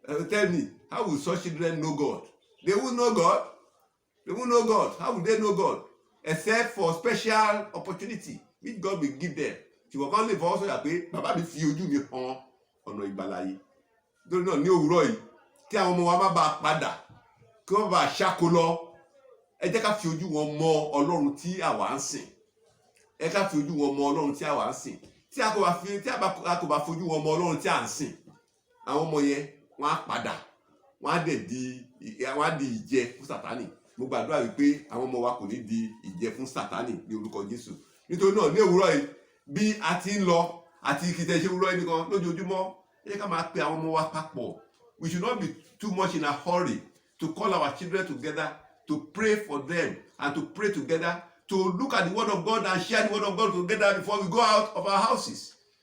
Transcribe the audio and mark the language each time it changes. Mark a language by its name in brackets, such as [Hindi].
[English] Tell me, how will such children know God? They won't know God. They won't know God. How will they know God? Except for special opportunity which God will give them. [Yoruba] Ṣùgbọ́n kan lè fọwọ́ sọ̀yà pé bàbá mi fi ojú mi hàn ọ̀nà ìgbàlà yìí. Nítorí náà ní òwúrọ̀ yìí, kí àwọn ọmọ wa má bàa padà, kí wọ́n bá ṣáko lọ, ẹ jẹ́ ká fi ojú wọn mọ Ọlọ́run tí àwa ń sìn. Ẹ ká fi ojú wọn mọ Ọlọ́run tí àwa ń sìn. Tí a kò bá fojú wọn mọ Ọlọ́run tí à ń sìn, àwọn ọmọ yẹn wọ́n á padà, wọ́n á di ìjẹ fún Sátánì. Mo gbàdúrà wípé àwọn ọmọ wa kò ní di ìjẹ fún Sátánì ní orúkọ Jésù. Nítorí náà ní òwúrọ̀ yìí, bí a ti ń lọ àti kìtẹ̀ ṣe òwúrọ̀ yìí nìkan lójoojúmọ́, ẹ jẹ́ ká máa pe àwọn ọmọ wa papọ̀ [English] we should not be too much in a hurry to call our children together, to pray for them, and to pray together, to look at the word of God and share the word of God together before we go out of our houses.